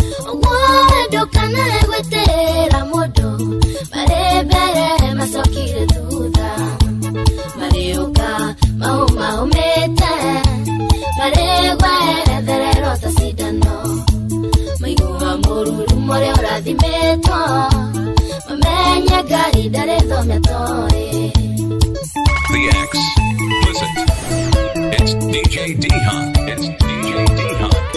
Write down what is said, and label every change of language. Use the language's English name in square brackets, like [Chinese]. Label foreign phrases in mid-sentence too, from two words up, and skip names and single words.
[Kikuyu] Ũguo we ndũkanae gwĩtĩĩra mũndũ, marĩ mbere macokire thutha. Mariũka, mahũmahũmĩte, marĩgwethererwo ta cindano. Maiguaga mũrurumo ũrĩa ũrathimĩtwo. Mamenye Ngai ndarĩ thome atoĩ. [English] The X. Listen. It's D J D-Hawk. It's D J D-Hawk.